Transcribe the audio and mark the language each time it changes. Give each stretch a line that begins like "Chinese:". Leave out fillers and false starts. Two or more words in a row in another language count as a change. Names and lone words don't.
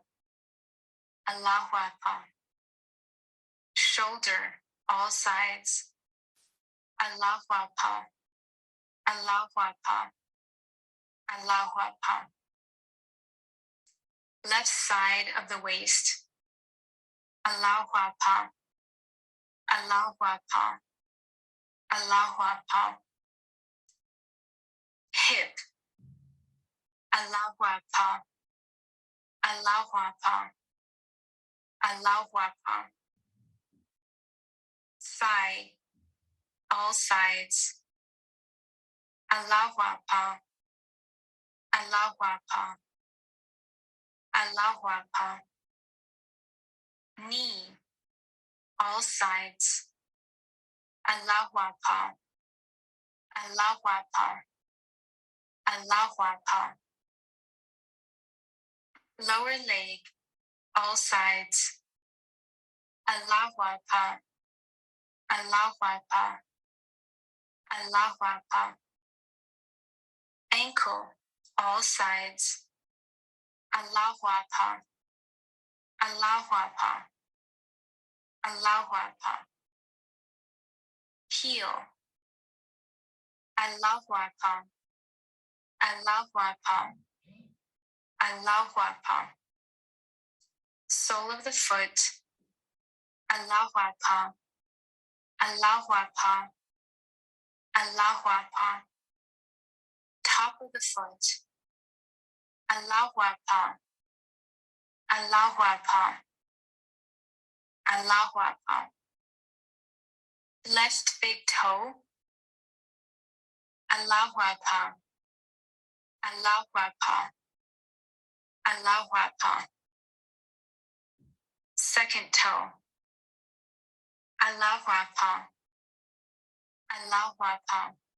Arabic: الله أكبر.
English: Shoulder, all sides.
Arabic: الله أكبر. الله أكبر. الله أكبر.
English: Left side of the waist.
Arabic: الله أكبر. الله أكبر. الله أكبر. Hip. الله أكبر. الله أكبر. الله أكبر.
English: Thigh, all sides.
Arabic: الله أكبر. الله أكبر. الله أكبر.
English: Knee, all sides.
Arabic: الله أكبر. الله أكبر. الله أكبر.
English: Lower leg, all sides.
Arabic: الله أكبر. الله أكبر. الله أكبر.
English: Ankle, all sides.
Arabic: الله أكبر. الله أكبر. الله أكبر. Heel. الله أكبر. الله أكبر. الله أكبر.
English: Sole of the foot.
Arabic: الله أكبر. الله أكبر. الله أكبر.
English: Top of the foot.
Arabic: الله أكبر. الله أكبر. الله أكبر.
English: Left big toe.
Arabic: الله أكبر. الله أكبر. الله أكبر.
English: Second toe.
Arabic: الله أكبر. الله أكبر.